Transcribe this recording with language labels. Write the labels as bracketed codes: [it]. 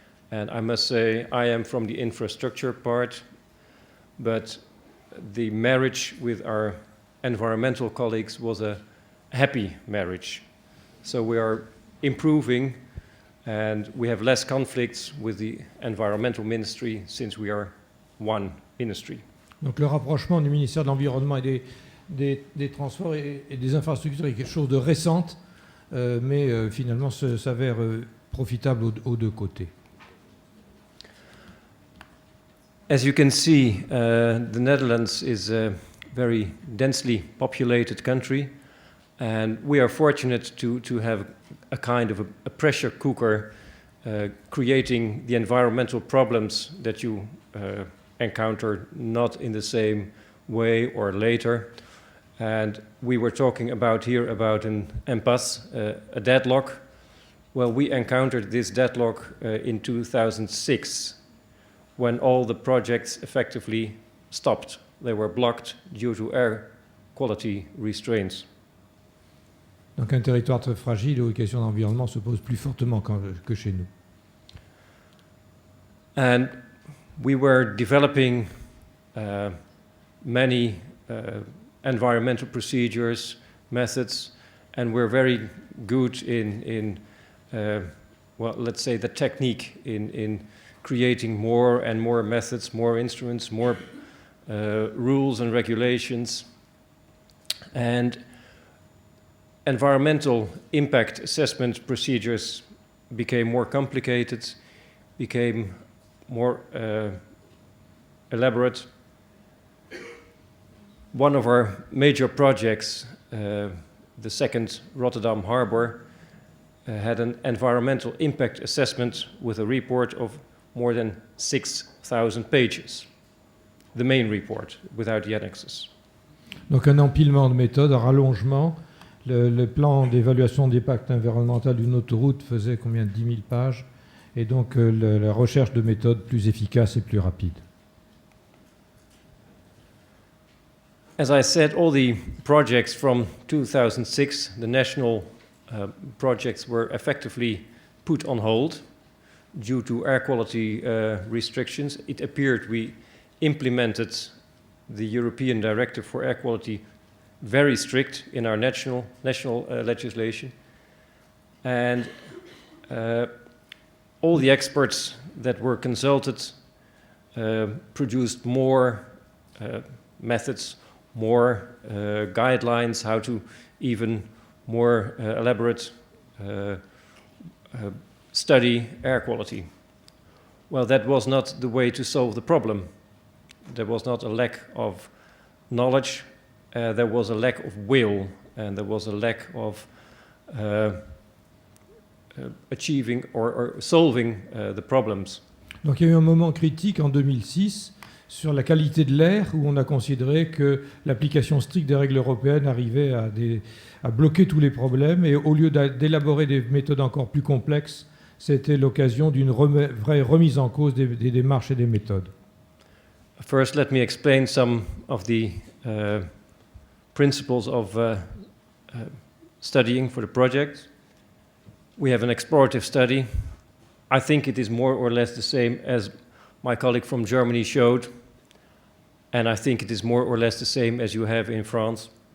[en] And I must say, I am from the infrastructure part, but the marriage with our environmental colleagues was a happy marriage. So we are improving, and we have less conflicts with the environmental ministry since we are one ministry. [fr] Donc le rapprochement du ministère de l'Environnement et des Transports et des Infrastructures est quelque chose de récente, mais finalement s'avère profitable aux deux côtés. [en] As you can see, the Netherlands is a very densely populated country, and we are fortunate to have a kind of a pressure cooker creating the environmental problems that you encounter not in the same way or later. And we were talking about here about an impasse, a deadlock. Well, we encountered this deadlock in 2006. When all the projects effectively stopped. They were blocked due to air quality restraints. [fr] Donc un territoire très fragile où les questions d'environnement se posent plus fortement que chez nous. [en] And we were developing many environmental procedures, methods, and we're very good in well, let's say the technique in creating more and more methods, more instruments, more rules and regulations. And environmental impact assessment procedures became more complicated, became more elaborate. One of our major projects, the second Rotterdam Harbor, had an environmental impact assessment with a report of more than 6,000 pages. The main report, without the annexes. [fr] Donc un empilement de méthodes, un rallongement. Le plan d'évaluation d'impact environnemental d'une autoroute faisait combien? 10 000 pages. Et donc la recherche de méthodes plus efficaces et plus rapides. [en] As I said, all the projects from 2006, the national projects were effectively put on hold due to air quality restrictions. It appeared we implemented the European Directive for Air Quality very strict in our national legislation. And all the experts that were consulted produced more methods, more guidelines, how to even more elaborate study air quality. Well, that was not the way to solve the problem. There was not a lack of knowledge, there was a lack of will, and there was a lack of achieving or solving the problems. [fr] Donc il y a eu un moment critique en 2006 sur la qualité de l'air où on a considéré que l'application stricte des règles européennes arrivait à bloquer tous les problèmes et au lieu d'élaborer des méthodes encore plus complexes, c'était l'occasion d'une vraie remise en cause des démarches et des méthodes. [en] First, let me explain some of the principles of studying for the project. We have an explorative study. I think it is more or less the same as my colleague from Germany showed, and I think it is more or less the same as you have in France.